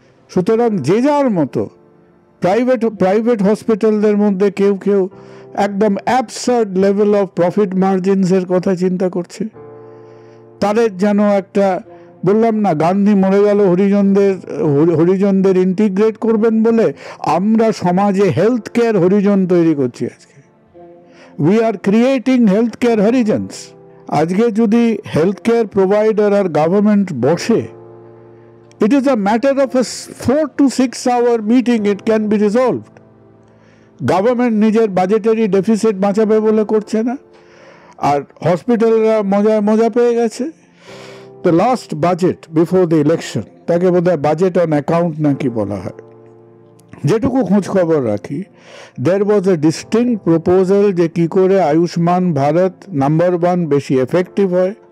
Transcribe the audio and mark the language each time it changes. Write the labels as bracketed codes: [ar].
[bn] সুতরাং যে যার মতো প্রাইভেট হসপিটালদের মধ্যে কেউ একদম অ্যাবসার্ড লেভেল অফ প্রফিট মার্জিনসের কথা চিন্তা করছে। তাদের যেন একটা, বললাম না, গান্ধী মরে গেল হরিজনদের ইন্টিগ্রেট করবেন বলে, আমরা সমাজে হেলথ কেয়ার হরিজন তৈরি করছি আজকে। [en] We are creating health care horizons. [bn] আজকে যদি হেলথ কেয়ার প্রোভাইডার আর গভর্নমেন্ট বসে, [en] it is a matter of a 4 to 6 hour meeting, it can be resolved. [bn] Government নিজের বাজেটারি ডেফিসিট বাঁচাবে বলে করছে না, আর হসপিটালরা মজা পেয়ে গেছে। [en] The last budget before the election, [bn] তাকে বোধহয় বাজেট অন অ্যাকাউন্ট নাকি বলা হয়, যেটুকু খোঁজ খবর রাখি, [en] there was a distinct proposal [bn] যে কি করে আয়ুষ্মান ভারত নাম্বার 1 বেশি এফেক্টিভ হয়।